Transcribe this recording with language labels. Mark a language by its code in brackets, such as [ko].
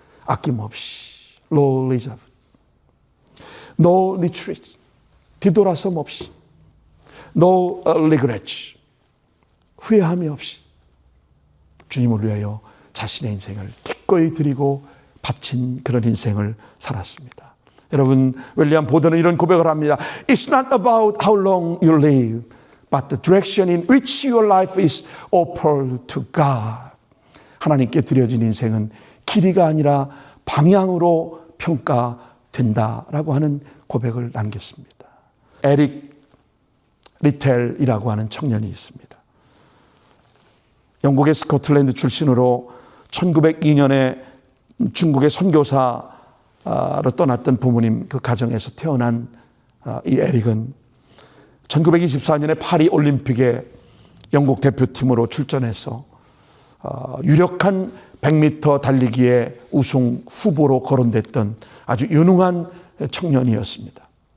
[ko] 아낌없이 [en] No reserve, No retreat, [ko] 뒤돌아섬 없이 [en] No regrets, [ko] 후회함이 없이 주님을 위하여 자신의 인생을 기꺼이 드리고 바친 그런 인생을 살았습니다. 여러분, 윌리엄 보든은 이런 고백을 합니다. [en] It's not about how long you live, but the direction in which your life is offered to God. [ko] 하나님께 드려진 인생은 길이가 아니라 방향으로 평가된다라고 하는 고백을 남겼습니다. 에릭 리텔이라고 하는 청년이 있습니다. 영국의 스코틀랜드 출신으로 1902년에 중국의 선교사로 떠났던 부모님 그 가정에서 태어난 이 에릭은 1924년에 파리 올림픽에 영국 대표팀으로 출전해서 유력한 100m 달리기의 우승 후보로 거론됐던 아주 유능한 청년이었습니다.